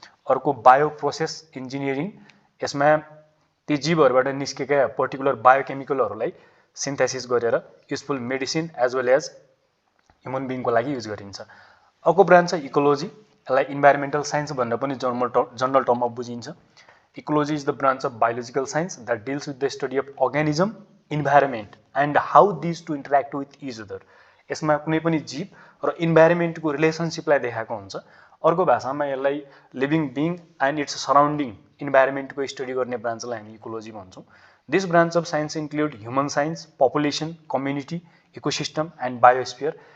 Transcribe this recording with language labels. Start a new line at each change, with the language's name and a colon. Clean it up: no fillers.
Nepali: अर्को bio process engineering, यसमा ती जीवहरूबाट निस्केका पर्टिकुलर बायोकेमिकलहरूलाई सिन्थेसिस गरेर
English: useful medicine as well as human बिङको
Nepali: लागि युज गरिन्छ। अर्को ब्रान्च छ इकोलोजी। यसलाई इन्भाइरोमेन्टल साइन्स भनेर पनि जनरल टर्ममा बुझिन्छ।
English: Ecology is the branch of biological science that deals with the study of organism, environment and how these two interact with each other।
Nepali: यसमा कुनै पनि जीव र इन्भाइरोमेन्टको रिलेसनसिपलाई देखाएको हुन्छ। अर्को भाषामा यसलाई
English: living being and its surrounding इन्भाइरोमेन्टको study
Nepali: गर्ने ब्रान्चलाई हामी इकोलोजी भन्छौँ।
English: This branch of science include human science, population, community, ecosystem and biosphere.